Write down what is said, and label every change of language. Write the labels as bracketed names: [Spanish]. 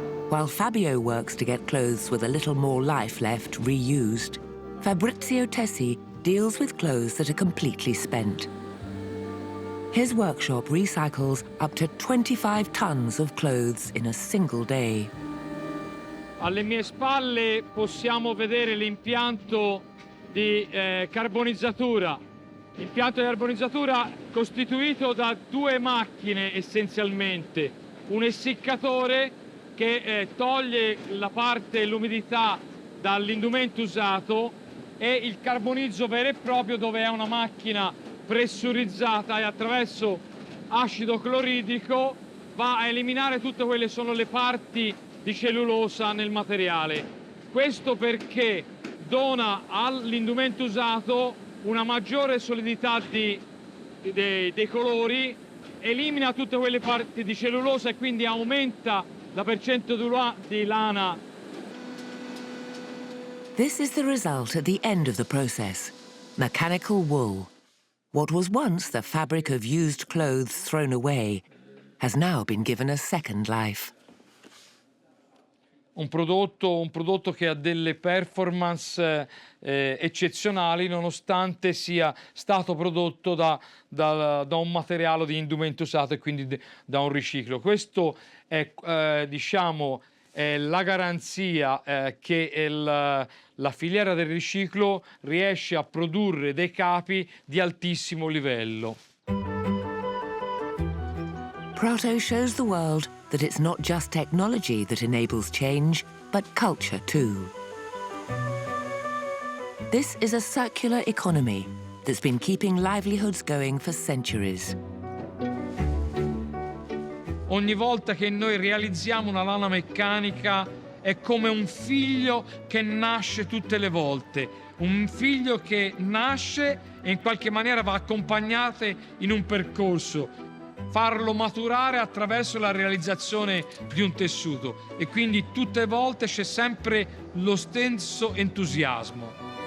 [English] While Fabio works to get clothes with a little more life left reused, Fabrizio Tessi deals with clothes that are completely spent. His workshop recycles up to 25 tons of clothes in a single day. [Italian] Alle mie spalle possiamo vedere l'impianto di carbonizzatura. L'impianto di carbonizzatura costituito da due macchine essenzialmente. Un essiccatore che toglie la parte, l'umidità dall'indumento usato e il carbonizzo vero e proprio dove è una macchina pressurizzata e attraverso acido cloridrico va a eliminare tutte quelle che sono le parti di cellulosa nel materiale. Questo perché dona all'indumento usato una maggiore solidità dei colori, elimina tutte quelle parti di cellulosa e quindi aumenta la percentuale di lana. [English] This is the result at the end of the process: mechanical wool. What was once the fabric of used clothes thrown away has now been given a second life. [Italian] Un prodotto che ha delle performance eccezionali nonostante sia stato prodotto da un materiale di indumento usato e quindi da un riciclo. Questo è, diciamo, è la garanzia che la filiera del riciclo riesce a produrre dei capi di altissimo livello. [English] Prato shows the world that it's not just technology that enables change, but culture too. This is a circular economy that's been keeping livelihoods going for centuries. [Italian] Ogni volta che noi realizziamo una lana meccanica è come un figlio che nasce tutte le volte. Un figlio che nasce e in qualche maniera va accompagnato in un percorso. Farlo maturare attraverso la realizzazione di un tessuto e quindi tutte le volte c'è sempre lo stesso entusiasmo.